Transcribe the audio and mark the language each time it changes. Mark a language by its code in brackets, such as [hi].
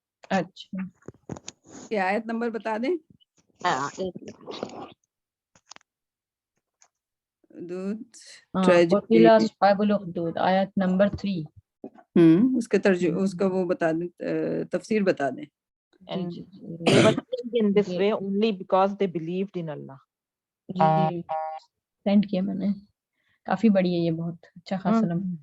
[ur] اچھا، یہ آیت نمبر بتا دیں. اصحاب الاخدود آیت نمبر 3. اس کے اس کا وہ بتا دیں، تفسیر بتا دیں. [en] They were killed in this way only because they believed in Allah. [ur] جی send کیا میں نے، کافی بڑی ہے یہ، بہت اچھا خاصا